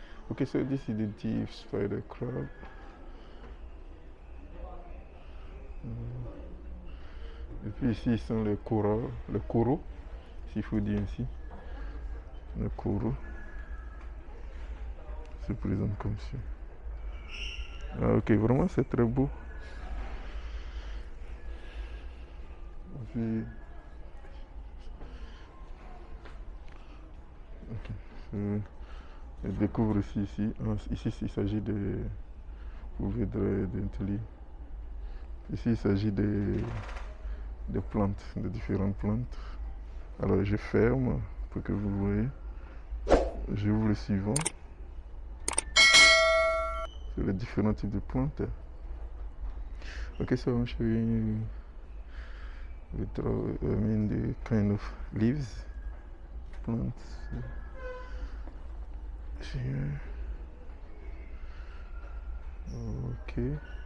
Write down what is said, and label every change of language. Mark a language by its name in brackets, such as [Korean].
[English] Ok, so this is the deep spider crab. [French] Et puis ici, ils sont les coraux, s'il faut dire ainsi. Les coraux se présentent comme ça. Ah, ok, vraiment c'est très beau. Puis, okay. Je découvre ici. Ici, il s'agit de d'intelli. Ici, il s'agit de plantes, de différentes plantes. Alors, je ferme pour que vous voyez. J'ouvre le suivant. C'est les différents types de plantes. [English] Okay, so I'm showing you the kind of leaves, plants. Here. Okay.